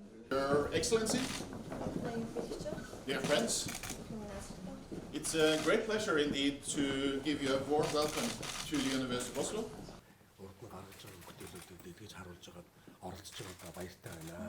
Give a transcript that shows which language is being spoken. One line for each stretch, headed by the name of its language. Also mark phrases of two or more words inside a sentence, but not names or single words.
English: Your Excellency, dear friends, it's a great pleasure indeed to give you a warm welcome to the University of Oslo.
Mongolian: урд нь гаргаж байгаа бүтээлүүдийг дэлгэж харуулж байгаад оролцож байгаадаа баяртай байна.